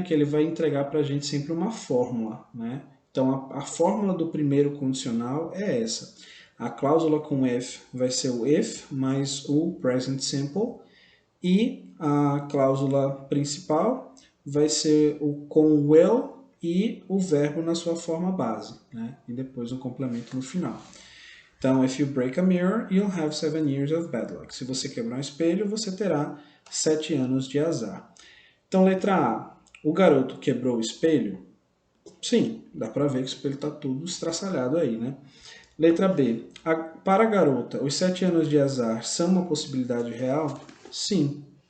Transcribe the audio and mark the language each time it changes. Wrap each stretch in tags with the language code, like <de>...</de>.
<pt>Que ele vai entregar para a gente sempre uma fórmula, né? Então, a fórmula do primeiro condicional é essa. A cláusula com if vai ser o if mais o present simple, e a cláusula principal vai ser o com will e o verbo na sua forma base, né? E depois um complemento no final.</pt> <en>Então, if you break a mirror, you'll have 7 years of bad luck.</en> <pt>Se você quebrar um espelho, você terá 7 anos de azar. Então, letra A. O garoto quebrou o espelho? Sim, dá para ver que o espelho está tudo estraçalhado aí, né? Letra B. Para a garota, os 7 anos de azar são uma possibilidade real? Sim.</pt>